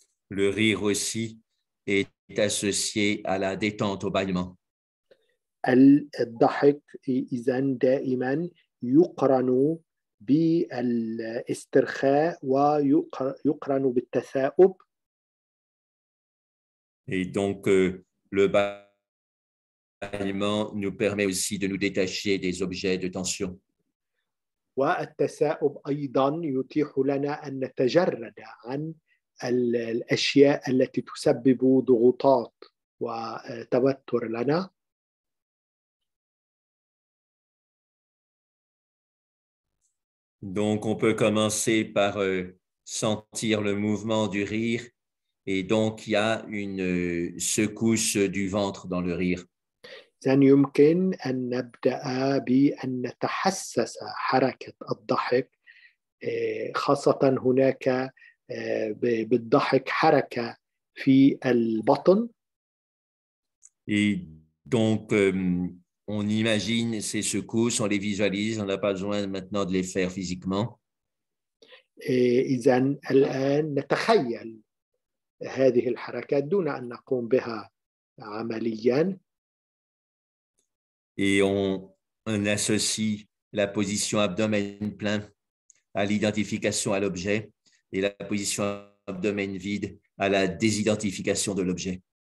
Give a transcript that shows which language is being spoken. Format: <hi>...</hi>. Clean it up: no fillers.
<fr>Le rire aussi est associé à la détente, au bâillement.</fr> <ar>الضحك إذن دائما يقرن بالاسترخاء ويقرن بالتثاؤب.</ar> <fr>Et donc, le bâillement nous permet aussi de nous détacher des objets de tension.</fr> <ar>والتثاؤب أيضا يتيح لنا أن نتجرد عن الأشياء التي تسبب ضغوطات وتوتر لنا.</ar> <fr>Donc, on peut commencer par sentir le mouvement du rire. Et donc, il y a une secousse du ventre dans le rire.</fr> <ar>إذن يمكن أن نبدأ بأن نتحسس حركة الضحك، خاصة هناك بالضحك حركة في البطن.</ar> <fr>Et donc, on imagine ces secousses, on les visualise, on n'a pas besoin maintenant de les faire physiquement.</fr> <ar>إذن الآن نتخيل هذه الحركات دون أن نقوم بها عملياً.</ar> <fr>Et on associe la position abdomen plein à l'identification à l'objet et la position abdomen vide à la désidentification de l'objet.</fr>